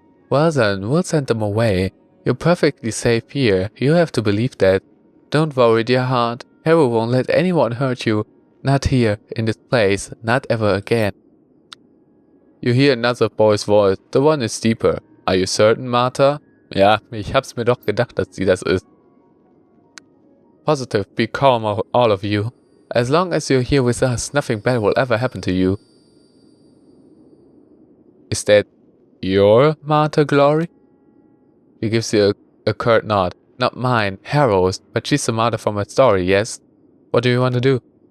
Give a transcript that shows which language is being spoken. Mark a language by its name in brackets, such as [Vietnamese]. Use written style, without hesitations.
[English] Well then, we'll send them away. You're perfectly safe here. You have to believe that. Don't worry, dear heart. Harrow won't let anyone hurt you. Not here, in this place. Not ever again. You hear another boy's voice. The one is deeper. Are you certain, Marta? [German] Ja, ich hab's mir doch gedacht, dass sie das ist. [English] Positive, be calm, all of you. As long as you're here with us, nothing bad will ever happen to you. Is that your Marta, Glory? He gives you a curt nod. Not mine, Harrow's, but she's the Marta from my story, yes? What do you want to do?